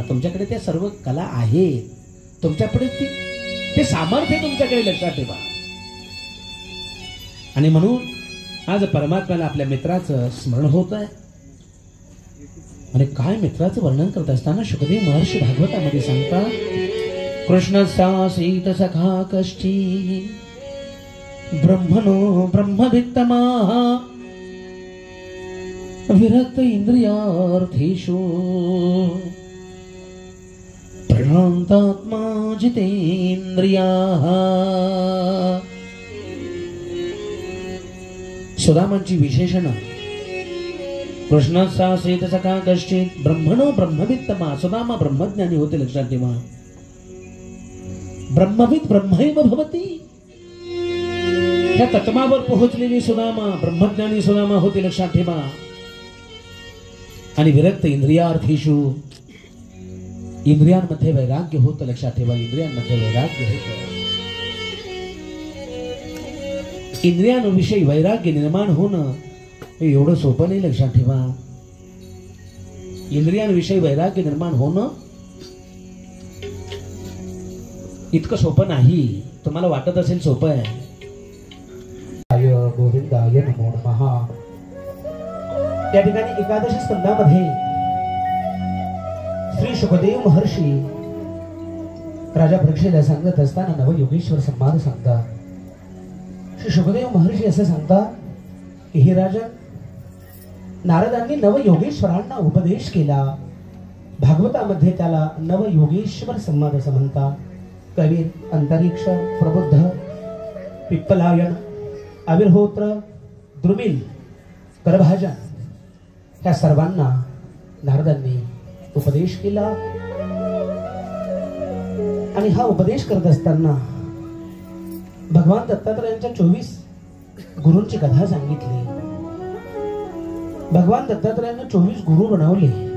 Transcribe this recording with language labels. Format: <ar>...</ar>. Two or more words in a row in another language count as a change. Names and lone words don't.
<mr>तुमच्याकडे त्या सर्व कला आहेत, तुमच्याकडे ते सामर्थ्य तुमच्याकडे. लक्षात ठेवा. आणि म्हणून आज परमात्म्याला आपल्या मित्राचं स्मरण होत आहे. आणि काय मित्राचं वर्णन करत असताना शुकदेव महर्षी भागवतामध्ये सांगतात</mr> <sa>कृष्णस्यासीत सखा कश्चि ब्रह्मणो ब्रह्मवित्तमा विरक्त इंद्रियार्थेषु प्रशांतात्मा जितेंद्रियाः।</sa> <mr>सुदामांची विशेषणं</mr> <sa>कृष्णस्यासीत सखा कश्चित ब्रह्मणो ब्रह्मवित्तमा।</sa> <mr>सुदामा ब्रह्मज्ञानी होते, लक्षात ठेवा।</mr> <sa>ब्रह्मविद ब्रह्मैव भवति,</sa> <mr>त्या तत्वावर पोहोचलेली सुदामा ब्रह्मज्ञानी सुदामा होते, लक्षात ठेवा। आणि</mr> <sa>विरक्त इंद्रियार्थेषु,</sa> <mr>इंद्रियांमध्ये वैराग्य होतं, लक्षात ठेवा। इंद्रियांमध्ये वैराग्य होतं, इंद्रियांविषयी वैराग्य निर्माण होणं हे एवढं सोपं नाही, लक्षात ठेवा। इंद्रियांविषयी वैराग्य निर्माण होणं इतकं सोपं नाही, तुम्हाला वाटत असेल सोपं आहे।</mr> <sa>गोविंदाय नमो नमः।</sa> <mr>त्या ठिकाणी एकादश स्कंदामध्ये श्री शुकदेव महर्षी राजा परीक्षेला सांगत असताना नवयोगेश्वर संवाद सांगतात। श्री शुकदेव महर्षी असं सांगतात की हे राजा, नारदांनी नवयोगेश्वरांना उपदेश केला। भागवतामध्ये त्याला नवयोगेश्वर संवाद असं म्हणतात। कवीर, अंतरिक्ष, प्रबुद्ध, पिप्पलायन, आविर्होत्र, द्रुमिल, करभाजन या सर्वांना नारदांनी उपदेश केला। आणि हा उपदेश करत असताना भगवान दत्तात्रयांच्या 24 गुरूंची कथा सांगितली। भगवान दत्तात्रयांना 24 गुरु बनवले।</mr>